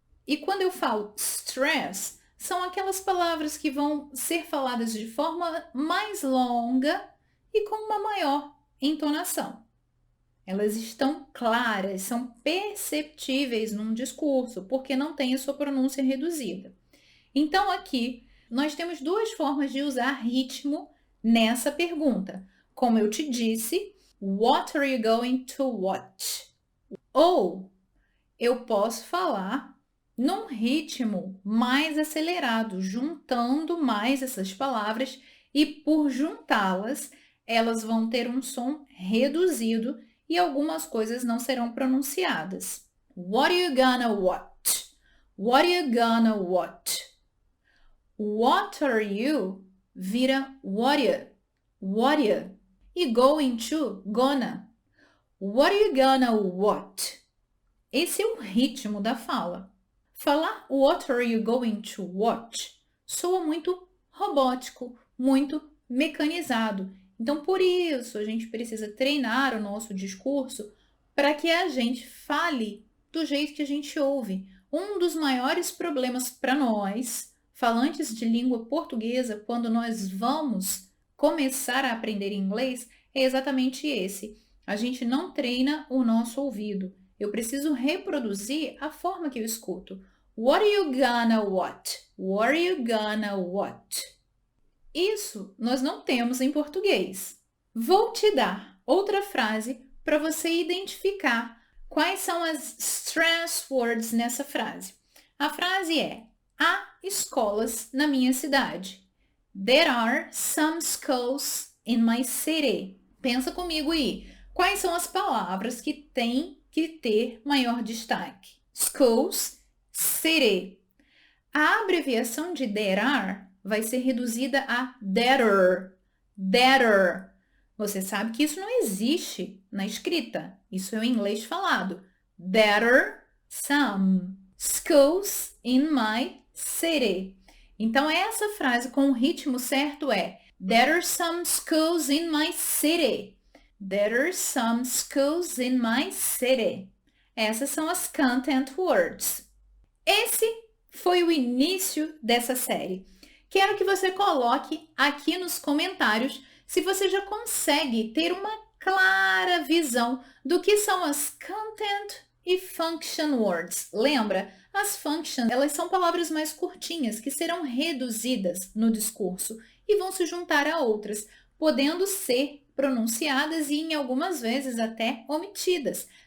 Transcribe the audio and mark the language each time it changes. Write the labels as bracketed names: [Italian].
[Portuguese] E quando eu falo stress, são aquelas palavras que vão ser faladas de forma mais longa e com uma maior entonação. Elas estão claras, são perceptíveis num discurso, porque não tem a sua pronúncia reduzida. Então, aqui, nós temos duas formas de usar ritmo nessa pergunta. Como eu te disse, [English] what are you going to watch? [Portuguese] Ou eu posso falar num ritmo mais acelerado, juntando mais essas palavras e por juntá-las, elas vão ter um som reduzido e algumas coisas não serão pronunciadas. [English] What are you gonna watch? What are you gonna watch? What are you [Portuguese] vira [English] what are you? E going to, gonna. What are you gonna watch? [Portuguese] Esse é o ritmo da fala. Falar [English] what are you going to watch [Portuguese] soa muito robótico, muito mecanizado. Então, por isso, a gente precisa treinar o nosso discurso para que a gente fale do jeito que a gente ouve. Um dos maiores problemas para nós, falantes de língua portuguesa, quando nós vamos começar a aprender inglês, é exatamente esse. A gente não treina o nosso ouvido. Eu preciso reproduzir a forma que eu escuto. [English] What are you gonna watch? What are you gonna watch? [Portuguese] Isso nós não temos em português. Vou te dar outra frase para você identificar quais são as stress words nessa frase. A frase é: há escolas na minha cidade. [English] There are some schools in my city. [Portuguese] Pensa comigo aí. Quais são as palavras que têm que ter maior destaque? Schools, city. A abreviação de [English] there are [Portuguese] vai ser reduzida a [English] that'er. That'er. [Portuguese] Você sabe que isso não existe na escrita. Isso é o inglês falado. [English] That'er some schools in my city. [Portuguese] Então, essa frase com o ritmo certo é [English] There are some schools in my city. There are some schools in my city. [Portuguese] Essas são as content words. Esse foi o início dessa série. Quero que você coloque aqui nos comentários se você já consegue ter uma clara visão do que são as content e function words. Lembra? As functions, elas são palavras mais curtinhas que serão reduzidas no discurso e vão se juntar a outras, podendo ser pronunciadas e em algumas vezes até omitidas.